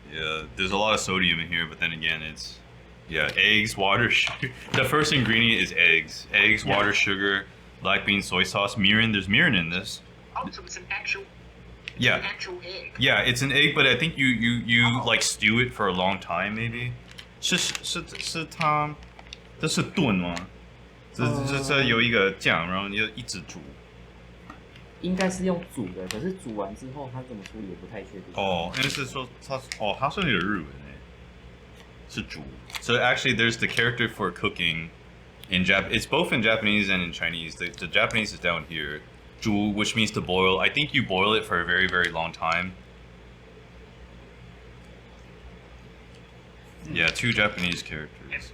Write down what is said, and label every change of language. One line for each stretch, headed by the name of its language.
English: Yeah, there's a lot of sodium in here, but then again, it's eggs, water, sugar. The first ingredient is eggs, water, sugar, black bean, soy sauce, mirin. There's mirin in this. Oh, so it's an actual Yeah, actual egg. yeah, it's an egg, but I think you like stew it for a long time, maybe.
Chinese: 是它，这是炖吗？这有一个酱，然后你就一直煮。应该是用煮的，可是煮完之后它怎么处理也不太确定。哦，因为是说它是有日文诶，是煮。
English: So actually, there's the character for cooking in It's both in Japanese and in Chinese. The Japanese is down here. 煮, which means to boil. I think you boil it for a very, very long time. Yeah, 2 Japanese characters.